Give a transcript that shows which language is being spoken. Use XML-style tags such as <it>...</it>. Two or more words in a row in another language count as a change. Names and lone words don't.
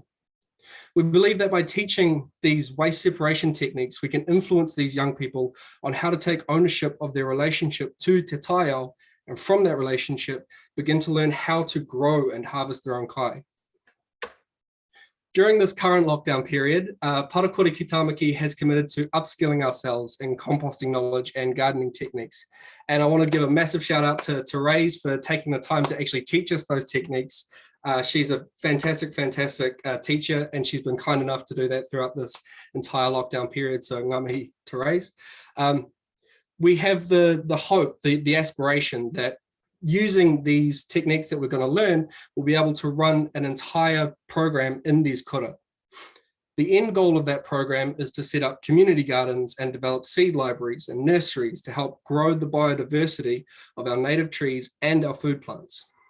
<en>We believe that by teaching these waste separation techniques, we can influence these young people on how to take ownership of their relationship to</en> <mi>te taiao,</mi> <en>and from that relationship, begin to learn how to grow and harvest their own kai. During this current lockdown period, Parakore ki Tāmaki has committed to upskilling ourselves in composting knowledge and gardening techniques. And I want to give a massive shout out to Therese for taking the time to actually teach us those techniques. She's a fantastic teacher, and she's been kind enough to do that throughout this entire lockdown period.</en> <mi>So ngā mihi, Therese.</mi> <en>We have the hope, the aspiration that using these techniques that we're going to learn, we'll be able to run an entire program in these kura. The end goal of that program is to set up community gardens and develop seed libraries and nurseries to help grow the biodiversity of our native trees and our food plants.</en>